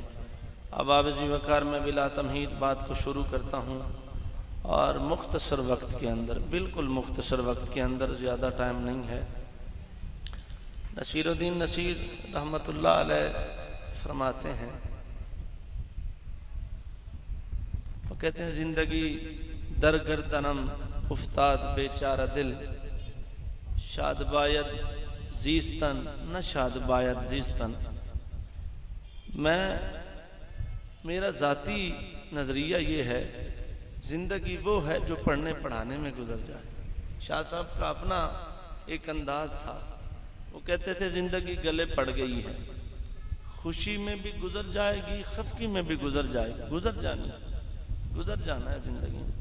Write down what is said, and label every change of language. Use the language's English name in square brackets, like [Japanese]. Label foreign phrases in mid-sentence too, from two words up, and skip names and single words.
[Urdu] احباب عزیز وقار، میں بلا تمہید بات کو شروع کرتا ہوں، اور مختصر وقت کے اندر، بالکل مختصر وقت کے اندر، زیادہ ٹائم نہیں ہے۔ نصیر الدین نصیر [Arabic] رحمۃ اللہ علیہ [Urdu] فرماتے ہیں، وہ کہتے ہیں، [Persian] زندگی در گردنم افتاد بیچارہ دل، شاد باید زیستن نشاد باید زیستن. [Urdu] میرا ذاتی نظریہ یہ ہے زندگی وہ ہے جو پڑھنے پڑھانے میں گزر جائے. شاہ صاحب کا اپنا ایک انداز تھا. وہ کہتے تھے زندگی گلے پڑ گئی ہے, خوشی میں بھی گزر جائے گی, خفگی میں بھی گزر جائے گی, گزر جانا ہے زندگی میں.